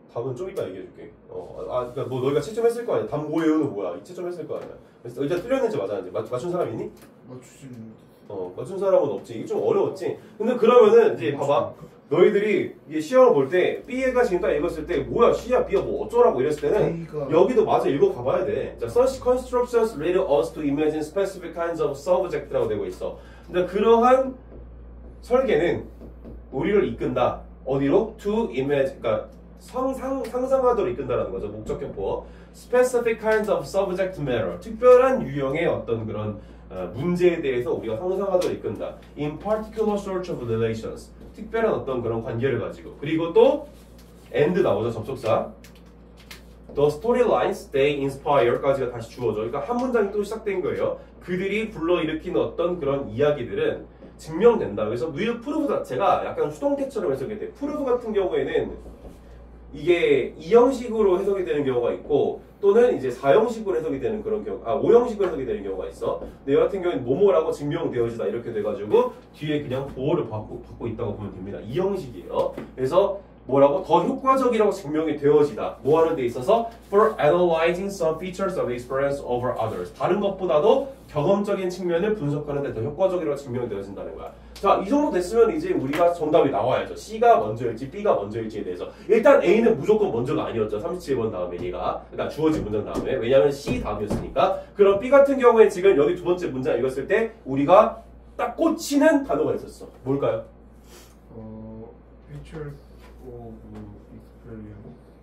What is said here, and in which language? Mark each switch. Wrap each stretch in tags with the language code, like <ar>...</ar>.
<ko>답은 좀 이따 얘기해줄게. 그러니까 뭐 너희가 채점했을 거 아니야. 답 뭐예요는 뭐야? 채점했을 거 아니야. 그래서 일단 틀렸는지 맞았는지 맞춘 사람 있니? 맞추진 맞춘 사람은 없지. 이게 좀 어려웠지. 근데 그러면은 이제 봐봐. 너희들이 이게 시험을 볼 때 B가 지금 딱 읽었을 때 뭐야 C야 B야 뭐 어쩌라고 이랬을 때는 A가 여기도 마저 읽어가봐야 돼.</ko> <en>자, such constructions lead us to imagine specific kinds of subject라고</en> <ko>되고 있어. 근데 그러한 설계는 우리를 이끈다. 어디로?</ko> <en>To imagine,</en> <ko>그러니까 상상하도록 이끈다라는 거죠. 목적격보.</ko> <en>Specific kinds of subject matter.</en> <ko>특별한 유형의 어떤 그런 문제에 대해서 우리가 상상하도록 이끈다.</ko> <en>In particular sort of relations.</en> <ko>특별한 어떤 그런 관계를 가지고. 그리고 또 and 나오죠. 접속사.</ko> <en>The storylines they inspire까지가</en> <ko>다시 주어져. 그러니까 한 문장이 또 시작된 거예요. 그들이 불러일으킨 어떤 그런 이야기들은 증명된다. 그래서 will prove 자체가 약간 수동태처럼 해석이 돼. prove 같은 경우에는 이게 2형식으로 해석이 되는 경우가 있고 또는 이제 4형식으로 해석이 되는 그런 경우, 5형식으로 해석이 되는 경우가 있어. 근데 이 같은 경우는 뭐뭐라고 증명되어지다 이렇게 돼가지고 뒤에 그냥 보호를 받고 있다고 보면 됩니다. 2형식이에요. 그래서 뭐라고? 더 효과적이라고 증명이 되어지다. 뭐 하는 데 있어서?</ko> <en>For analyzing some features of experience over others.</en> <ko>다른 것보다도 경험적인 측면을 분석하는 데 더 효과적이라고 증명이 되어진다는 거야. 자, 이 정도 됐으면 이제 우리가 정답이 나와야죠. C가 먼저일지 B가 먼저일지에 대해서. 일단 A는 무조건 먼저가 아니었죠. 37번 다음에 얘가. 그러니까 주어진 문장 다음에. 왜냐하면 C 다음이었으니까. 그럼 B 같은 경우에 지금 여기 두 번째 문장 읽었을 때 우리가 딱 꽂히는 단어가 있었어. 뭘까요?</ko> <en>features of experience.</en>